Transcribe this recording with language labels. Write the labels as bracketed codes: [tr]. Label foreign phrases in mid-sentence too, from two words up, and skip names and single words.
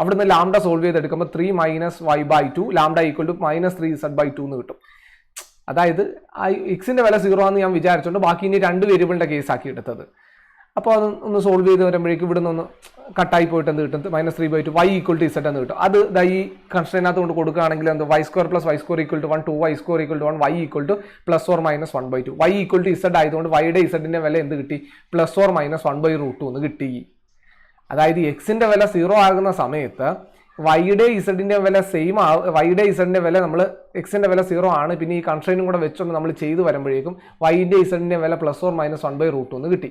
[ml] അവിടുന്ന് ലാംഡ സോൾവ് ചെയ്തെടുക്കുമ്പോൾ 3 - y/2 λ = -3z/2 എന്ന് കിട്ടും. അതായത് എക്സിന്റെ വില 0 ആണെന്ന് ഞാൻ വിചാരിച്ചുകൊണ്ട് ബാക്കി ഇനി 2 വേരിയബിളിന്റെ കേസ് ആക്കി എടുത്തത്. അപ്പോൾ അത് ഒന്ന് സോൾവ് ചെയ്ത് വരുമ്പോഴേക്കും ഇവിടെ നിന്ന് കട്ടായി പോയിട്ട് എന്ത് കിട്ടും? -3/2 y = z എന്ന് കിട്ടും. അത് ഈ കൺസ്ട്രെയിനകത്ത് കൊണ്ട് കൊടുക്കുകയാണെങ്കിൽ എന്ത്? y² + y² = 1, 2y² = 1, y = +or-1/2. y = z ആയതുകൊണ്ട് വൈയുടെ ഇസഡിന്റെ വില എന്ത് കിട്ടി? +or-1/√2 എന്ന് കിട്ടി. അതായത് എക്സിന്റെ വില 0 ആകുന്ന സമയത്ത് വൈയുടെ ഇസഡിന്റെ വില സെയിം വൈയുടെ ഇസഡിന്റെ വില നമ്മൾ എക്സിന്റെ വില 0 ആണ്. പിന്നെ ഈ കൺസ്ട്രെയിനും കൂടെ വെച്ചുകൊണ്ട് നമ്മൾ ചെയ്തു വരുമ്പോഴേക്കും വൈയുടെ ഇസഡിന്റെ വില +or-1/√2 എന്ന് കിട്ടി.